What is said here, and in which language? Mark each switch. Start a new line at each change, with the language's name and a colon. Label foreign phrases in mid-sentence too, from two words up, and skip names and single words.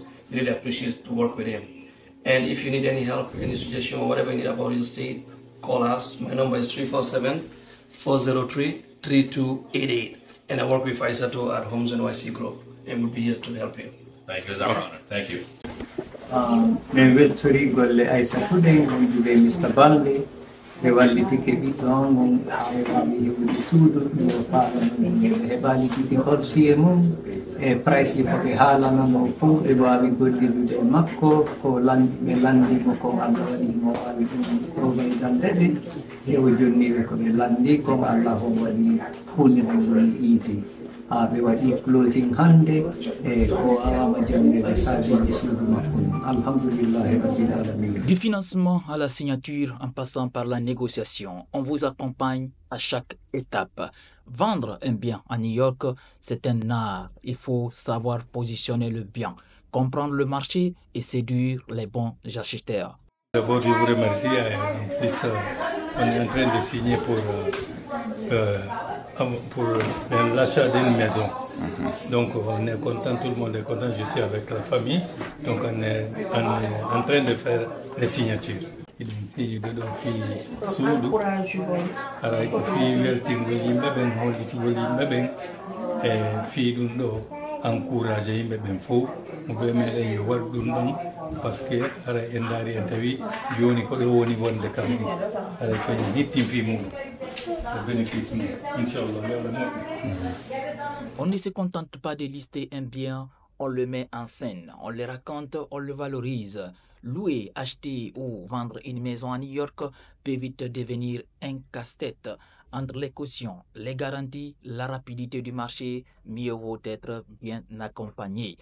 English: We really appreciate to work with him. And if you need any help, any suggestion, or whatever you need about real estate, call us. My number is 347-403-3288, and I work with Aisato at Homes NYC Group, and we'll be here to help you. Thank you. It's our honor. Thank you. Mr. Balde.
Fula: E wallitike ɓiɗɗo on mum heɓaɓe heɓude suudu ɗo faala mum heɓani titi korsi e mum e price ɗi fof ɓe haalanamo fof ɓe wawi goddilude e makko ko ɓe landimo ko Allah waɗimo wawi ɗum providan ɗeɗe e o jonniɓe ko ɓe landi comme Allah o waɗi hunde ɗum woni easy ɓe waɗi closing hande ko awama jangde ɓe sajiji suudu makko
Arabic: alhamdulillahi rabbil alamin.
French: Du financement à la signature en passant par la négociation, on vous accompagne à chaque étape. Vendre un bien à New York, c'est un art. Il faut savoir positionner le bien, comprendre le marché et séduire les bons acheteurs. D'abord, je vous remercie. En plus, on est en train de signer pour l'achat d'une maison. Donc, on est content, tout le monde est content. Je suis avec la famille. Donc, on est en train de faire les signatures.
Fula: Fi do fi suudu ara ko fi weltingo yimɓe ɓen hollitugol yimɓe ɓen e fi ɗum ɗo encouragé yimɓe ɓen fof mo ɓe meɗen yo waɗ ɗum ɗon
French: par ce que
Fula: ara en daari en tawi joni ko ɗo woni wonde kam ɗum ara koñe hittin fi muɗum o bénéfice mum inchallah lewɗe moƴƴi.
French: On ne se contente pas de lister un bien, on le met en scène, on le raconte, on le valorise. Louer, acheter ou vendre une maison à New York peut vite devenir un casse-tête. Entre les cautions, les garanties, la rapidité du marché, mieux vaut être bien accompagné.